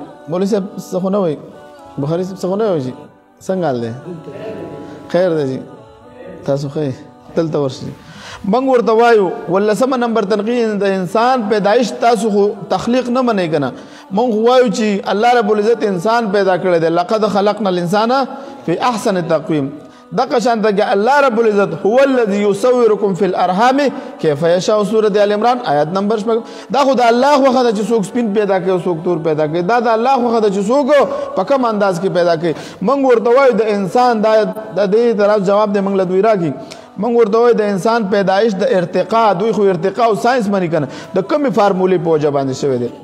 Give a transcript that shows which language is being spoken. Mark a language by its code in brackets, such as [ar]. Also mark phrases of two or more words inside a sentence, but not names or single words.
[ps] مولوي صاحب څه خو نه وایي بخاري صاحب څه خو نه وایي څنګه حال دی خیر دی جی تاسو خیر دلته ورشئ. موږ ورته وایو ولسمه نمبر تنقید د انسان پیدایش تاسو خو تخلیق نه منئ کنه. موږ وایو چې [ar] الله رب العزت [ps] انسان پیدا کړی دی. [ar] لقد خلقنا الانسان فی احسن تقویم. [ps] دغه شان ته [ar] الله رب العزت هو الذي يصوركم في الارحام كيف يشاء [ps] سوره ال عمران آیت نمبر 8. دا خو د الله خو خدای چې څوک سپین پیدا کوي څوک تور پیدا کوي دا د الله خو خدای چې څوک په کوم انداز کې پیدا کوي. موږ ورته وایو د انسان د دې طرف جواب دی موږ له دوی راکی. موږ ورته وایو د انسان پیدایش د ارتقا دوی خو ارتقا او ساينس منی کنه د کومې فارمولې په وجه باندې شوی دی.